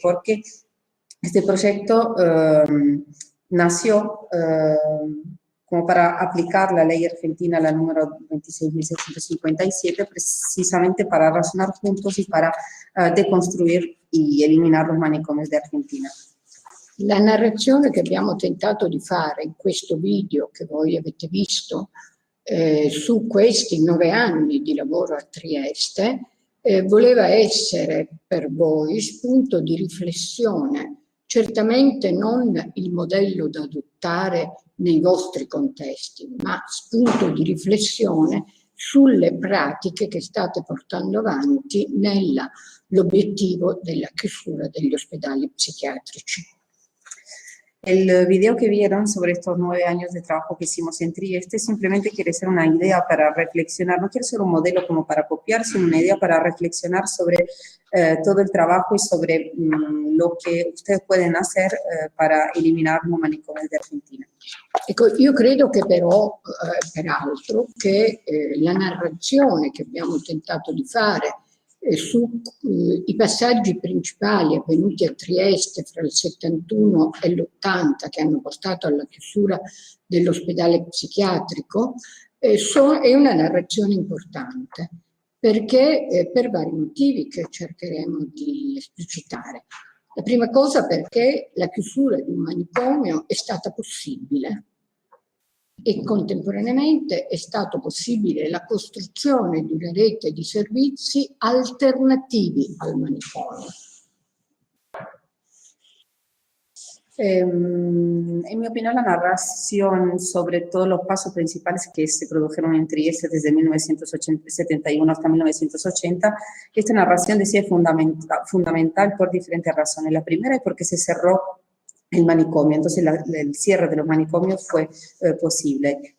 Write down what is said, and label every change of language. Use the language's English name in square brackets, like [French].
[Spanish] Porque este proyecto nació como para aplicar la ley argentina, la número 26.657, precisamente para razonar juntos y para deconstruir y eliminar los manicomios de Argentina. [Italian] La narrazione che abbiamo tentato di fare in questo video che voi avete visto su questi 9 anni di lavoro a Trieste voleva essere per voi spunto di riflessione, certamente non il modello da adottare nei vostri contesti, ma spunto di riflessione sulle pratiche che state portando avanti nell'obiettivo della chiusura degli ospedali psichiatrici. [Spanish] El video que vieron sobre estos 9 años de trabajo que hicimos en Trieste simplemente quiere ser una idea para reflexionar, no quiere ser un modelo como para copiar, sino una idea para reflexionar sobre todo el trabajo y sobre lo que ustedes pueden hacer para eliminar los manicomios de Argentina. [Italian] Ecco, io credo che però, peraltro, che la narrazione che abbiamo tentato di fare sui passaggi principali avvenuti a Trieste fra il 71 e l'80 che hanno portato alla chiusura dell'ospedale psichiatrico è una narrazione importante perché per vari motivi che cercheremo di esplicitare. La prima cosa perché la chiusura di un manicomio è stata possibile e contemporaneamente è stato possibile la costruzione di una rete di servizi alternativi al manicomio. [Spanish] En mi opinión, la narración sobre todos los pasos principales que se produjeron en Trieste desde 1971 hasta 1980, esta narración decía es fundamental por diferentes razones. La primera es porque se cerró el manicomio, entonces el cierre de los manicomios fue posible.